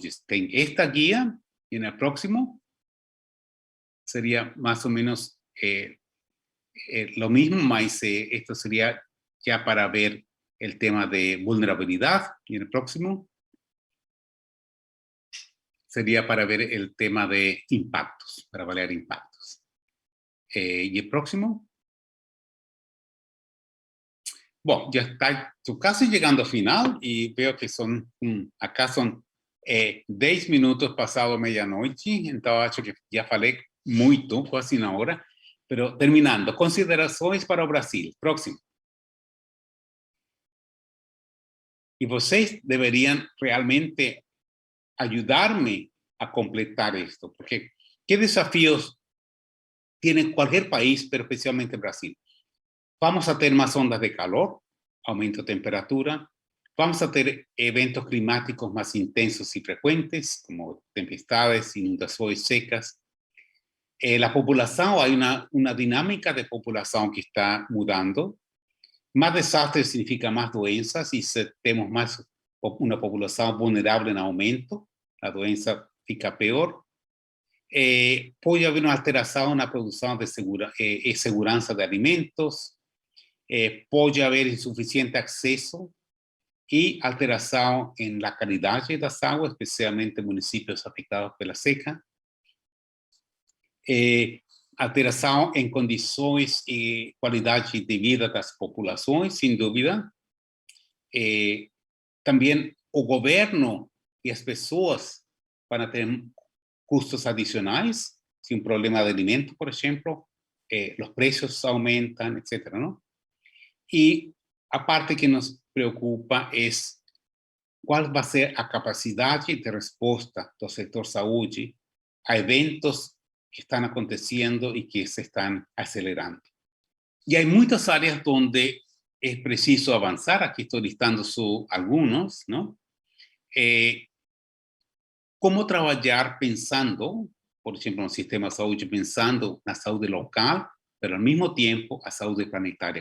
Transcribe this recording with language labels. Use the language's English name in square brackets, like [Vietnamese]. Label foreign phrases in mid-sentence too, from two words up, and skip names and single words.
[Spanish] En esta guía y en el próximo sería más o menos lo mismo, mas esto sería ya para ver el tema de vulnerabilidad, y en el próximo sería para ver el tema de impactos, para evaluar impactos. Y el próximo, bueno, ya está casi llegando al final y veo que son, acá son 10 minutos pasado medianoche, entonces [Portuguese] acho que ya falei muito, quase [Spanish] una hora, pero terminando, [Portuguese] considerações para o Brasil, [Spanish] próximo. Y ustedes deberían realmente ayudarme a completar esto, porque ¿qué desafíos tiene cualquier país, pero especialmente Brasil? Vamos a tener más ondas de calor, aumento de temperatura, vamos a tener eventos climáticos más intensos y frecuentes, como tempestades, inundaciones secas. La población, hay una dinámica de población que está mudando. Más desastres significa más doenças y tenemos más una población vulnerable en aumento, la [Portuguese] doença fica [Spanish] peor. Puede haber una alteración en la producción de seguridad de alimentos, puede haber insuficiente acceso y alteración en la calidad de las aguas, especialmente en municipios afectados por la seca. [Portuguese] Alteração em condições e qualidade de vida das populações, sem dúvida. Também o governo e as pessoas para ter custos adicionais, se um problema de alimento, por exemplo, os preços aumentam, etc. ¿no? E a parte que nos preocupa é qual vai ser a capacidade de resposta do setor saúde a eventos que [Spanish] están aconteciendo y que se están acelerando. Y hay muchas áreas donde es preciso avanzar. Aquí estoy listando algunos, ¿no? Cómo trabajar pensando, por ejemplo, en el sistema de salud, pensando en la salud local, pero al mismo tiempo a salud planetaria.